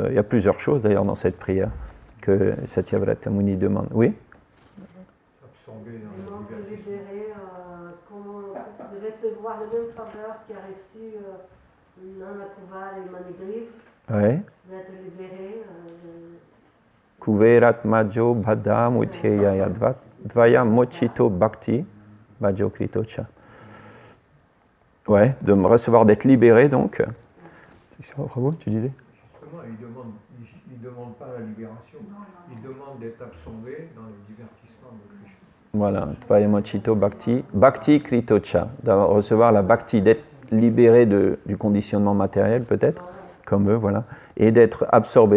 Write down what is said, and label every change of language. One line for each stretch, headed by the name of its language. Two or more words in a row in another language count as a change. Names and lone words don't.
French: Il y a plusieurs choses, d'ailleurs, dans cette prière que Satyavrata Muni demande. Oui? Recevoir le même faveur qui a reçu Nana Kuval et Manigriv, ouais. D'être libéré.
Sanskrit: Kuverat Majo Bhadam Utyaya Dvaya Mochito Bhakti Bhajo Kritocha.
French: Ouais, de me recevoir, d'être libéré donc. Bravo, tu disais? Justement, il ne demande pas la libération, il demande d'être absorbé dans les divertissements de Krishna. Voilà,
Sanskrit: Tvaya Mochito Bhakti, Bhakti Kritocha,
French: de recevoir la Bhakti, d'être libéré du conditionnement matériel peut-être, comme eux, voilà, et d'être absorbé.